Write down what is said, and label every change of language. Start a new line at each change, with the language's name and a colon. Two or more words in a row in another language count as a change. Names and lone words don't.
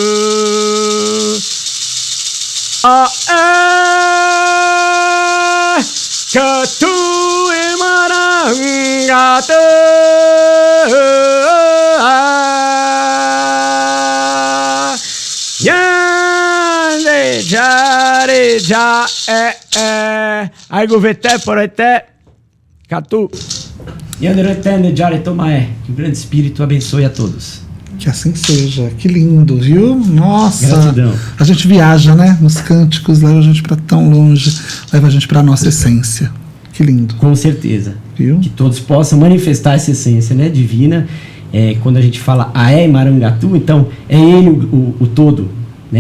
Guarani: Katu Marangata Yande Jare Ja Ai Guvete Porete Katu Yanderetende Jare Tomae.
Portuguese: Que o grande espírito abençoe a todos. Que assim seja. Que lindo, viu? Nossa. Gratidão. A gente viaja, né? Nos cânticos, leva a gente para tão longe, leva a gente para nossa essência. Que lindo. Com certeza. Viu? Que todos possam manifestar essa essência, né, divina. Quando a gente fala
Guarani: Aé Marangatu,
Portuguese: então é ele o todo, né?